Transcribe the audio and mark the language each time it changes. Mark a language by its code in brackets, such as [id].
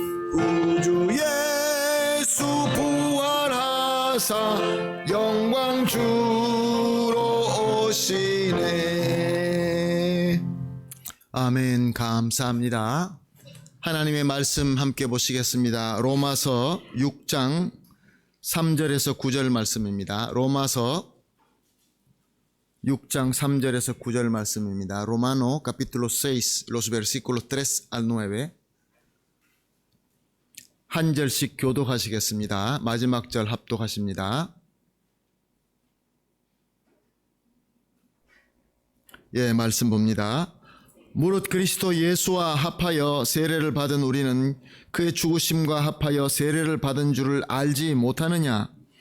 [ko] 구주 예수 부활하사 영광 주로 오시네. 아멘. 감사합니다. 하나님의 말씀 함께 보시겠습니다. 로마서 6장 3절에서 9절 말씀입니다. 로마서 6장 3절에서 9절 말씀입니다. [es] Romano capítulo 6 los versículos 3 al 9. [ko] 한 절씩 교독하시겠습니다. 마지막 절 합독하십니다. 예, 말씀 봅니다. 무릇 그리스도 예수와 합하여 세례를 받은 우리는 그의 죽으심과 합하여 세례를 받은 줄을 알지 못하느냐?